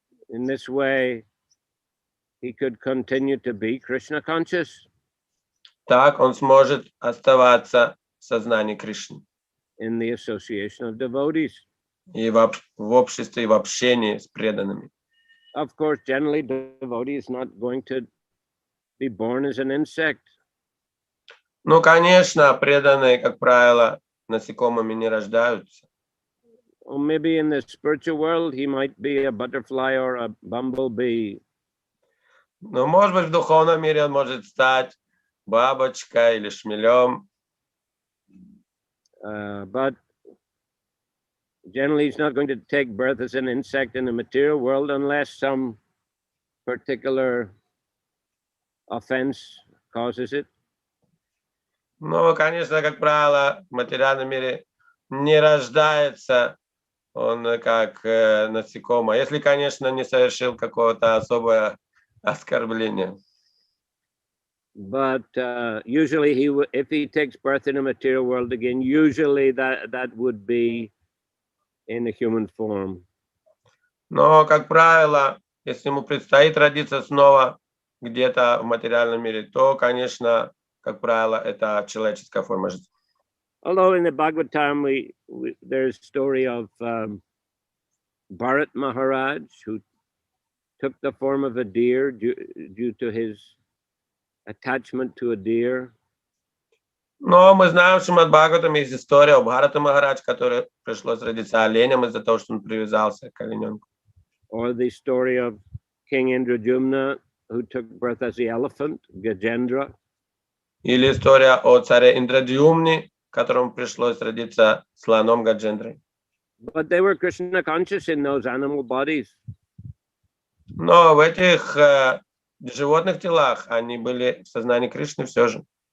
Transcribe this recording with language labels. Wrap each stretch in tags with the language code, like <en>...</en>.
<en>In this way, he could continue to be Krishna conscious.</en> <ru>Так он сможет оставаться в сознании Кришны.</ru> <en>In the association of devotees.</en> <ru>И в обществе, и в общении с преданными.</ru> <en>Of course, generally, devotee is not going to be born as an insect.</en> <ru>Ну, конечно, преданные, как правило, насекомыми не рождаются.</ru> <en>Or maybe in the spiritual world, he might be a butterfly or a bumblebee.</en> <ru>Но, может быть, в духовном мире он может стать бабочкой или шмелем.</ru> <en>But generally, he's not going to take birth as an insect in the material world unless some particular offense causes it.</en> <ru>Но, конечно, как правило, в материальном мире не рождается он как насекомое, если, конечно, не совершил какого-то особое оскорбление.</ru> <en>But usually, if he takes birth in the material world again, usually that would be in a human form.</en> <ru>Но, как правило, если ему предстоит родиться снова где-то в материальном мире, то, конечно, как правило, это человеческая форма жизни.</ru> <en>Although in the Bhagavatam, there's a story of Bharat Maharaj who took the form of a deer due to his attachment to a deer.</en> <ru>Но мы знаем, что в Бхагаватам есть история о Бхарата Махарадж, который пришлось родиться оленем из-за того, что он привязался к олененку.</ru> <en>Or the story of King Indrajumna who took birth as the elephant, Gajendra.</en> <ru>Или история о царе Индраджумне, которому пришлось родиться слоном Гаджендрой.</ru> <en>But they were Krishna conscious in those animal bodies.</en> <ru>Но в этих животных телах они были в сознании Кришны все же.</ru>